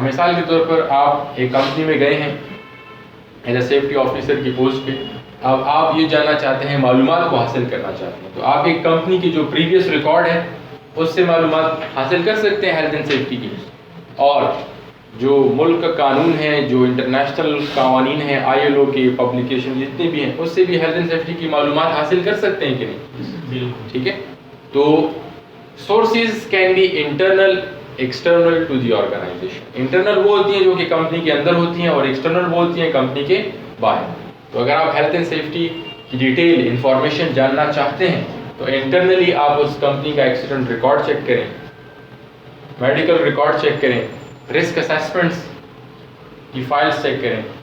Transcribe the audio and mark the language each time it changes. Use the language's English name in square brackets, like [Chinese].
[Urdu] مثال کے طور پر آپ ایک کمپنی میں گئے ہیں ایز اے سیفٹی آفیسر کی پوسٹ پہ، اب آپ یہ جاننا چاہتے ہیں، معلومات کو حاصل کرنا چاہتے ہیں، تو آپ ایک کمپنی کی جو پریویس ریکارڈ ہے اس سے معلومات حاصل کر سکتے ہیں ہیلتھ اینڈ سیفٹی کی. اور جو ملک کا قانون ہے، جو انٹرنیشنل قوانین ہیں، ILO کے پبلیکیشن جتنے بھی ہیں، اس سے بھی ہیلتھ اینڈ سیفٹی کی معلومات حاصل کر سکتے ہیں کہ نہیں؟ ٹھیک ہے. [English] تو sources can be internal external to the organization. [Urdu] Internal وہ ہوتی ہیں جو کہ کمپنی کے اندر ہوتی ہیں، اور ایکسٹرنل وہ ہوتی ہیں کمپنی کے باہر. تو اگر آپ ہیلتھ اینڈ سیفٹی کی ڈیٹیل انفارمیشن جاننا چاہتے ہیں تو انٹرنلی آپ اس کمپنی کا ایکسیڈنٹ ریکارڈ چیک کریں، میڈیکل ریکارڈ چیک کریں، رسک اسیسمنٹس کی فائلز چیک کریں.